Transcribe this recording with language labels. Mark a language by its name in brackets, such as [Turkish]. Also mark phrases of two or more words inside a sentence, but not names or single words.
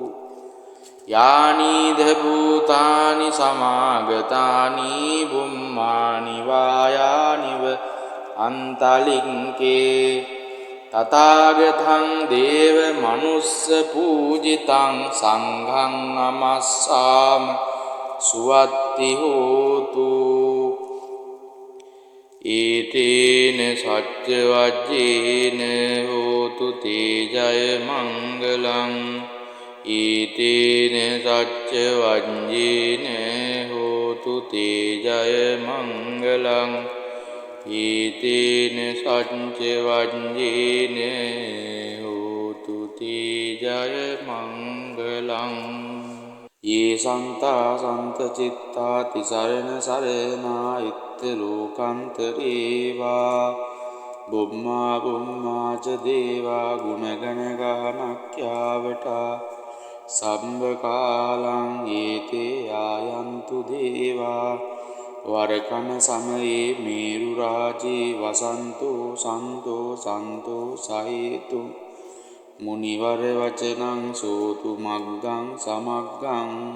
[Pali] යානීද භූතානි සමාගතානි බුම්මානි වායානිව අන්තලික්කේ තථාගතං දේව මනුස්ස පූජිතං සංඝං නමස්සාම සුවත්ති හෝතු ඒතේන සච්ච වජ්ජේන හෝතු තේ ජය මංගලං ඒතේන සච්ච වජ්ජේන හෝතු තේ ජය මංගලං ඒතේන සච්ච වජ්ජේන හෝතු තේ ජය මංගලං ये सन्ता सन्त चित्ता तिसरण सरणा इत्त लोकान्तरेवा बुम्मा बुम्मा च देवा गुणगण गानक्यावटा සම්බකාලං ඒතේ ආයන්තු දේවා වරකන සමයේ මේරු රාජේ වසන්තෝ සන්තෝ සන්තෝ සහේතු මුනිවර වචනං සෝතු මග්ගං සමග්ගං